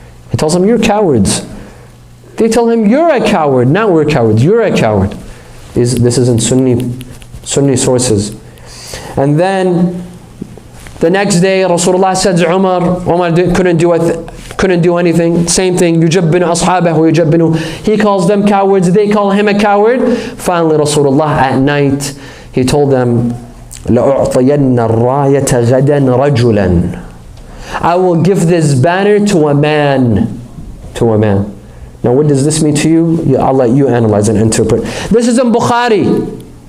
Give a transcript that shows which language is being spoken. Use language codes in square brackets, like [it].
[en] He tells them, you're cowards. They tell him, you're a coward, not we're cowards, you're a coward. This is in Sunni sources. And then the next day Rasulullah said Umar couldn't do anything. Same thing, [ar] يُجَبِّنُ أَصْحَابَهُ وَيُجَبِّنُوهُ. [en] He calls them cowards, they call him a coward. Finally Rasulullah at night, he told them, [ar] لَأُعْطِيَنَّ الرَّايَةَ غَدًا رَجُلًا. [en] I will give this banner to a man. To a man. Now what does this mean to you? I'll let you analyze and interpret. This is in Bukhari.